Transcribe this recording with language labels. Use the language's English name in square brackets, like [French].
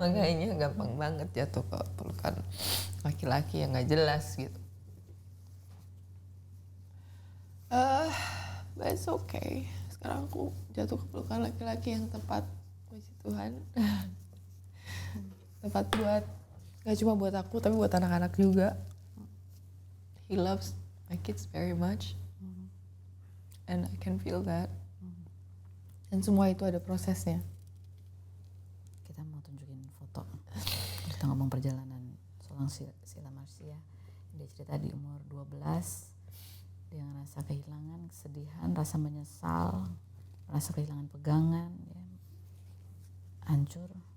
[Indonesian] Makanya gampang banget jatuh ke pelukan laki-laki yang gak jelas gitu. [English] But it's okay. [Indonesian] Sekarang aku jatuh ke pelukan laki-laki yang tepat, puji Tuhan. Tepat buat, gak cuma buat aku, tapi buat anak-anak juga. [English] He loves my kids very much. And I can feel that. [Indonesian] Dan semua itu ada prosesnya. Kita mau tunjukin foto. Kita ngomong perjalanan seorang Sheila Marcia. Dia cerita di umur 12. Dia ngerasa kehilangan, kesedihan, rasa menyesal, rasa kehilangan pegangan, ya, hancur.